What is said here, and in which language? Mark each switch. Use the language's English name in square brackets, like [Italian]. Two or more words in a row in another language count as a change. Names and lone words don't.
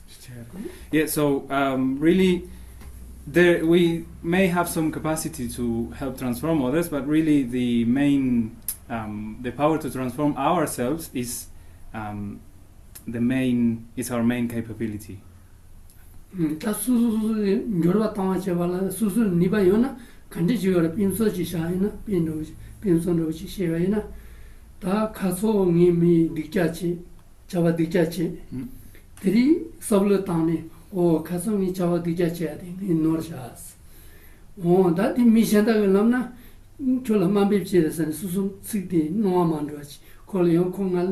[English] Yeah. So really. There, we may have some capacity to help transform others, but really the main, the power to transform ourselves is our main capability. Ta susu njorwa tama chevala susu niba yona kandi jiora pinso chi shaina pinso no chi shevaina ta khaso ngimi dikchachi chava dikchachi tri sablo tane o kasongi chawa dija chayade in norshas o dati mishanda lamna chola mambe chirasan susun sikti noa mandwachi kol yon kongal